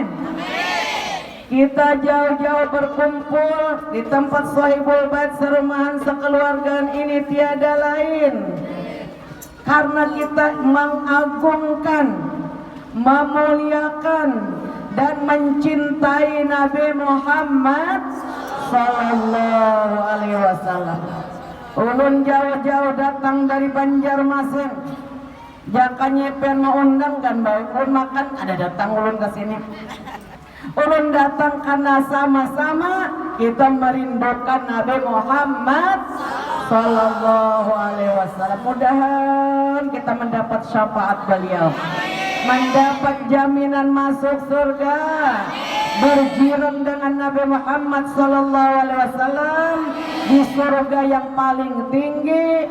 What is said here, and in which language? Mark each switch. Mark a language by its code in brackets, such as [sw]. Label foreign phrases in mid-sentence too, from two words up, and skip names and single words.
[id] Kita jauh-jauh berkumpul di tempat [ar] صاحب البيت [id] serumahan sekeluargaan ini tiada lain karena kita mengagungkan, memuliakan dan mencintai Nabi Muhammad [ar] صلى الله عليه وسلم. [bjn] Ulun jauh-jauh datang dari Banjarmasin. Jakanya pengen mau undang kan, baik pun makan ada datang ulun ke sini. Ulun datang karena sama-sama kita merindukan Nabi Muhammad [ar] صلى الله عليه وسلم. [bjn] Mudahan kita mendapat syafaat beliau, mendapat jaminan masuk surga, berjiran dengan Nabi Muhammad [ar] صلى الله عليه وسلم [bjn] di surga yang paling tinggi.